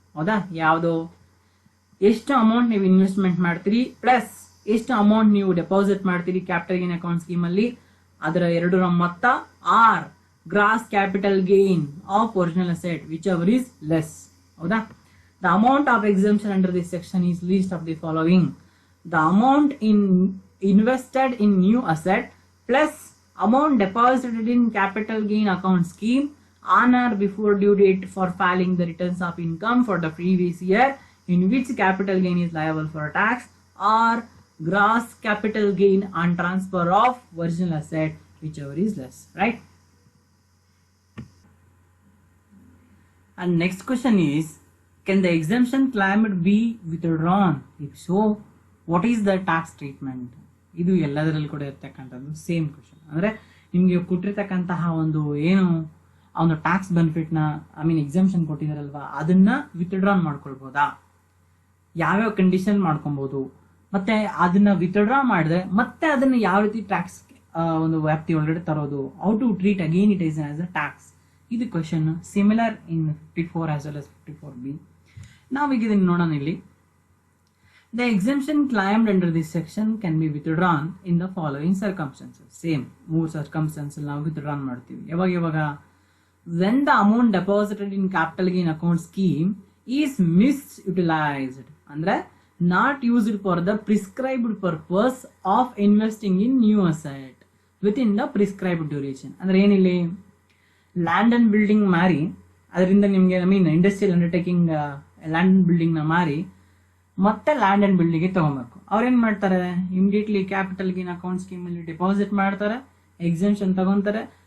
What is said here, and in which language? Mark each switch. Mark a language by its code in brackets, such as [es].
[kn] ಹೌದಾ, ಯಾವುದು, ಎಷ್ಟು ಅಮೌಂಟ್ ನೀವು ಇನ್ವೆಸ್ಟ್ಮೆಂಟ್ ಮಾಡ್ತೀರಿ ಪ್ಲಸ್ ಎಷ್ಟು ಅಮೌಂಟ್ ನೀವು ಡೆಪಾಸಿಟ್ ಮಾಡ್ತೀರಿ ಕ್ಯಾಪಿಟಲ್ ಗೇನ್ ಅಕೌಂಟ್ ಸ್ಕೀಮ್ ಅಲ್ಲಿ, ಅದರ ಎರಡರ ಮೊತ್ತ, [en] Or gross capital gain of original asset whichever is less. ಹೌದಾ, the amount of exemption under this section is least of the following. The amount invested in new asset plus amount deposited in capital gain account scheme on or before due date for filing the returns of income for the previous year in which capital gain is liable for tax, or gross capital gain on transfer of original asset whichever is less. Right? And next question is, can the exemption claimed be withdrawn? If so, what is the tax treatment? [kn] ಇದು ಎಲ್ಲದರಲ್ಲಿ ಕೂಡ ಇರ್ತಕ್ಕಂಥದ್ದು same question. ಅಂದ್ರೆ ನಿಮ್ಗೆ ಕೊಟ್ಟಿರ್ತಕ್ಕಂತಹ ಒಂದು ಏನು ಆ ಒಂದು tax benefit ನ ಎಕ್ಸಾಮ್ಷನ್ ಕೊಟ್ಟಿದಾರಲ್ವಾ, ಅದನ್ನ ವಿತ್ಡ್ರಾನ್ ಮಾಡ್ಕೊಳ್ಬೋದಾ, ಯಾವ್ಯಾವ ಕಂಡೀಷನ್ ಮಾಡ್ಕೊಬಹುದು, ಮತ್ತೆ ಅದನ್ನ ವಿತ್ಡ್ರಾ ಮಾಡಿದ್ರೆ ಮತ್ತೆ ಅದನ್ನ ಯಾವ ರೀತಿ ಟ್ಯಾಕ್ಸ್ ಒಂದು ವ್ಯಾಪ್ತಿ ಒಳಗಡೆ ತರೋದು, [en] How to treat again it is as a tax. [kn] ಇದು ಕ್ವಶನ್ [en] Similar in 54 as well as 54B. [kn] ನಾವೀಗ ಇದನ್ನು ನೋಡೋಣ ಇಲ್ಲಿ. [en] The exemption claimed under this section can be withdrawn in the following circumstances. Same, 3 circumstances [kn] ನಾವು [en] withdraw [kn] ಮಾಡ್ತೀವಿ. ಯಾವಾಗ [en] when the amount deposited in capital gain account scheme is misutilized, [kn] ಅಂದ್ರೆ [en] not used for the prescribed purpose of investing in new asset within the prescribed duration. [kn] ಅಂದ್ರೆ ಏನಿಲ್ಲಿ land and building ಮಾರಿ ಅದರಿಂದ ನಿಮಗೆ industrial undertaking land and building ನ ಮಾರಿ ಮತ್ತೆ land and building ತಗೊಬೇಕು. ಅವ್ರೇನ್ ಮಾಡ್ತಾರೆ, immediately capital gain account scheme ಅಲ್ಲಿ ಡೆಪಾಸಿಟ್ ಮಾಡ್ತಾರೆ, ಎಕ್ಸೆಂಪ್ಷನ್ ತಗೊಂತಾರೆ.